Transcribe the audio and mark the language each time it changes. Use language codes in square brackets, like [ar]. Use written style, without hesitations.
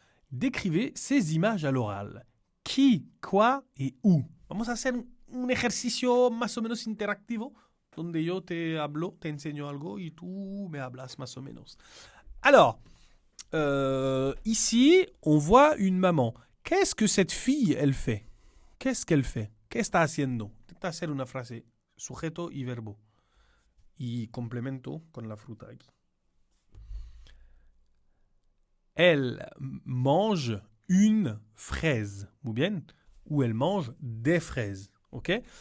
[fr] Décrivez ces images à l'oral. Qui, quoi et où. [es] Vamos a hacer un ejercicio más o menos interactivo donde yo te hablo, te enseño algo y tú me hablas más o menos. [fr] Alors, ici, on voit une maman. Qu'est-ce que cette fille, elle fait? Qu'est-ce qu'elle fait? [es] ¿Qué está haciendo? Intenta hacer una frase, sujeto y verbo. Y complemento con la fruta aquí. [fr] Elle mange une fraise, [es] muy bien, [fr] ou elle mange des fraises, ok?